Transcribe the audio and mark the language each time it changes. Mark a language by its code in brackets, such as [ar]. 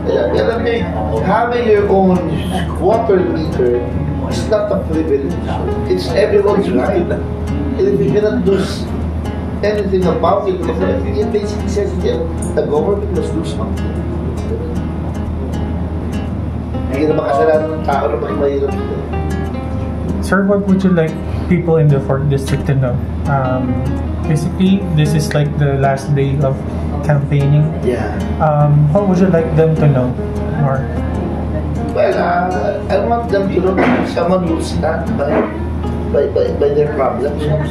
[tl] Alam niyo, [en] having your own water meter is not a privilege. It's everyone's right. And if you cannot do anything about it, it basically says that the government must do something. [tl] Hindi na makasalanan ng tao na mahirap ito. [en] Sir, what would you like people in the 4th District to know? Basically, this is like the last day of campaigning. Yeah. What would you like them to know more? Well, I want them to know that someone will stand by their problems.